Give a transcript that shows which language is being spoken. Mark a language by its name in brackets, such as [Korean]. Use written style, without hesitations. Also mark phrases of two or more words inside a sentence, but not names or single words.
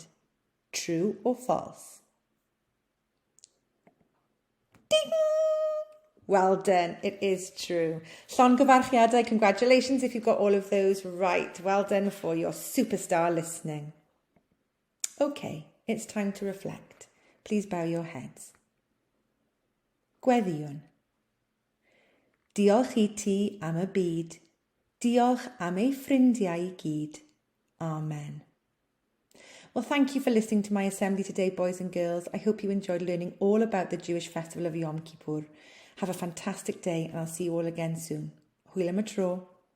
[English] True or false? Ding! Well done, it is true. Llongyfarchiadau, congratulations if you got all of those right. Well done for your superstar listening. Okay, it's time to reflect. Please bow your heads. [Welsh] Gweddiwn. Diolch I ti am y byd. Diolch am ei ffrindiau I gyd. Amen. [English] Well, thank you for listening to my assembly today, boys and girls. I hope you enjoyed learning all about the Jewish festival of Yom Kippur. Have a fantastic day and I'll see you all again soon. [Welsh] Hwyl am y tro.